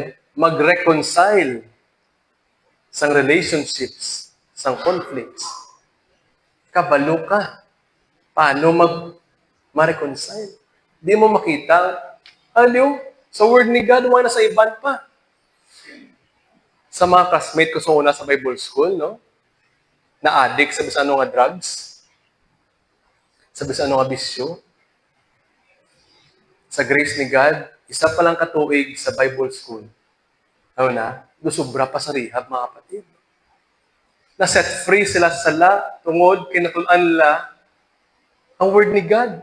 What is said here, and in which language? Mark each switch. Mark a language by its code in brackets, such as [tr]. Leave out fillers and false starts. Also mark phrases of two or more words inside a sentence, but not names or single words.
[hil] Mag-reconcile sang relationships, sang conflicts. Kabalo ka. Paano ma-reconcile? Di mo makita. Aliw, sa word ni God, wala na sa iban pa. Sa mga classmate ko sa una sa Bible School, no? Na addict sa bisan nga drugs, sa bisan nga bisyo. Sa grace ni God, isa pa lang katuig sa Bible School. Ano na? Sobra pa sa rehab, mga kapatid. Na- [en] set free [hil] sila sa sala, tungod, kinatulan nila ang word ni God.